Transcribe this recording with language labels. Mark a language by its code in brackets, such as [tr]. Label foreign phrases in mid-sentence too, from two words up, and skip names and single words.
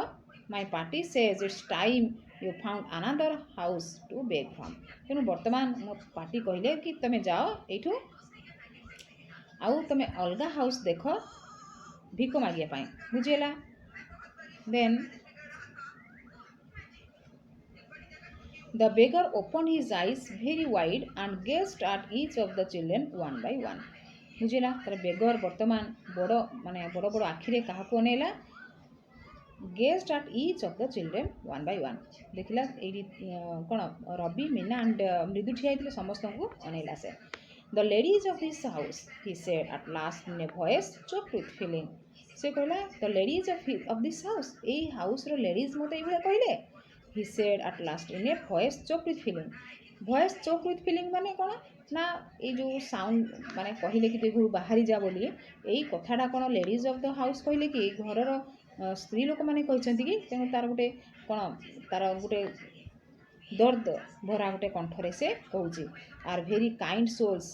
[en] my party says it's time you found another house to beg from. [or] ତେଣୁ ବର୍ତ୍ତମାନ ମୋ ପାର୍ଟି କହିଲେ କି ତୁମେ ଯାଅ ଏଇଠୁ, ଆଉ ତୁମେ ଅଲଗା ହାଉସ୍ ଦେଖ ଭିକ ମାଗିବା ପାଇଁ. ବୁଝିହେଲା? [en] ଦେନ୍ the beggar opened his eyes very wide and gazed at each of the children one by one. [or] ବୁଝିଲା, ତାର ବେଗର ବର୍ତ୍ତମାନ ବଡ଼ ବଡ଼ ଆଖିରେ କାହାକୁ ଅନେଇଲା? [en] gazed at each of the children one by one. [or] ଦେଖିଲା ଏଇଠି କ'ଣ ରବି, ମୀନା ଆଣ୍ଡ ମୃଦୁ ଠିଆ ହେଇଥିଲେ, ସମସ୍ତଙ୍କୁ ଅନେଇଲା ସେ. [en] the ladies of this house, he said at last in a voice choked with feeling. [or] ସେ କହିଲା [en] the ladies of this house. [or] ଏଇ [en] houseର ladies [or] ମୋତେ ଏଇଭଳିଆ କହିଲେ. [en] he said at last in a voice choked with feeling. voice choked with feeling [or] ମାନେ କ'ଣ ନା ଏଇ ଯେଉଁ ସାଉଣ୍ଡ ମାନେ କହିଲେ କି ତୁ ଘରୁ ବାହାରି ଯା ବୋଲି, ଏଇ କଥାଟା କ'ଣ [en] ladies of the house [or] କହିଲେ କି ଘରର ସ୍ତ୍ରୀ ଲୋକମାନେ କହିଛନ୍ତି କି? ତେଣୁ ତାର ଗୋଟେ କ'ଣ ତାର ଗୋଟେ [hi] दर्द भरा [or] ଗୋଟେ କଣ୍ଠରେ ସେ କହୁଛି. [en] are very kind souls.